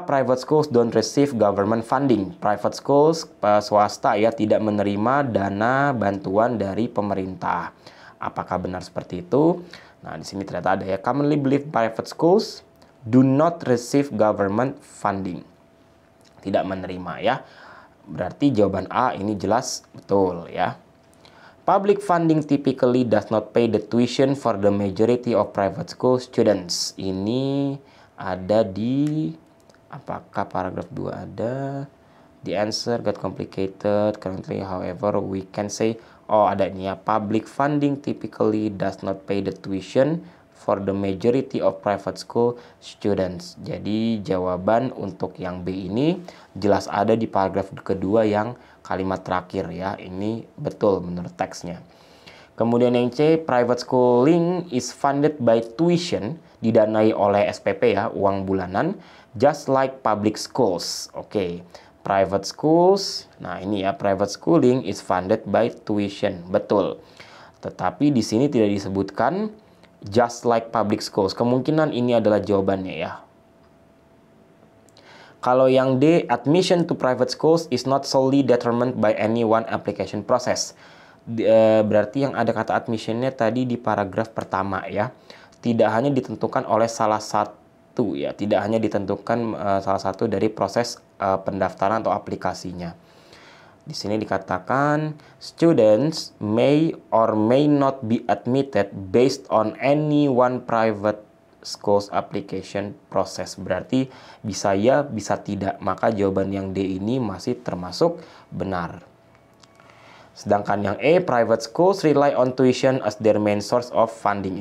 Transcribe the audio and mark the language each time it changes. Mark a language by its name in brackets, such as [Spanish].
[English] Private schools don't receive government funding. [Indonesian] Private schools swasta ya tidak menerima dana bantuan dari pemerintah. Apakah benar seperti itu? Nah, di sini ternyata ada ya. [English] Commonly believed private schools do not receive government funding. [Indonesian] Tidak menerima ya. Berarti jawaban A ini jelas betul ya. [English] Public funding typically does not pay the tuition for the majority of private school students. [Indonesian] Ini ada di, apakah paragraf 2 ada? [English] The answer got complicated currently, however we can say, [Indonesian] ada ini ya. [English] Public funding typically does not pay the tuition for the majority of private school students. [Indonesian] Jadi jawaban untuk yang B ini jelas ada di paragraf kedua yang kalimat terakhir ya. Ini betul menurut teksnya. Kemudian yang C, [English] private schooling is funded by tuition, [Indonesian] didanai oleh SPP ya, uang bulanan, [English] just like public schools. Oke. Private schools, [Indonesian] nah ini ya, [English] private schooling is funded by tuition. [Indonesian] Betul. Tetapi di sini tidak disebutkan [English] just like public schools. [Indonesian] Kemungkinan ini adalah jawabannya ya. Kalau yang D, [English] admission to private schools is not solely determined by any one application process. [Indonesian] Berarti yang ada kata admissionnya tadi di paragraf pertama ya. Tidak hanya ditentukan oleh salah satu ya. Tidak hanya ditentukan salah satu dari proses pendaftaran atau aplikasinya. Di sini dikatakan [English] students may or may not be admitted based on any one private schools application process. [Indonesian] Berarti bisa ya, bisa tidak. Maka jawaban yang D ini masih termasuk benar. Sedangkan yang E, [English] private schools rely on tuition as their main source of funding.